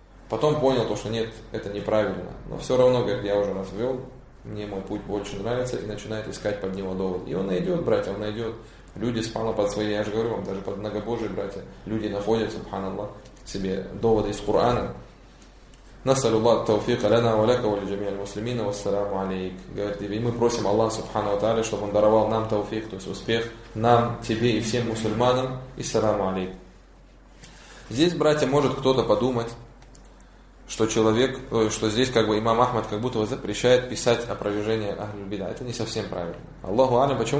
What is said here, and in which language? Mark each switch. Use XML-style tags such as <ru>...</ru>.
<ru>Потом понял то, что нет, это неправильно. Но все равно, говорит, я уже раз ввел, мне мой путь больше нравится, и начинает искать под него довод. И он найдет, братья, он найдет. Люди спала под свои, я же говорю вам, даже под многобожие, братья, люди находят, субханаллах, себе доводы из Корана.</ru> <ar>نسأل الله التوفيق لنا ولك ولجميع المسلمين والسلام عليك.</ar> <ru>Говорит, и мы просим Аллах Субхану ва Тааля, чтобы он даровал нам тауфик, то есть успех нам, тебе и всем мусульманам, и саламу алейк. Здесь, братья, может кто-то подумать, что человек, что здесь как бы имам Ахмад как будто бы запрещает писать опровержение Ахлюль Бидъа. Это не совсем правильно. Аллаху алям, почему?</ru>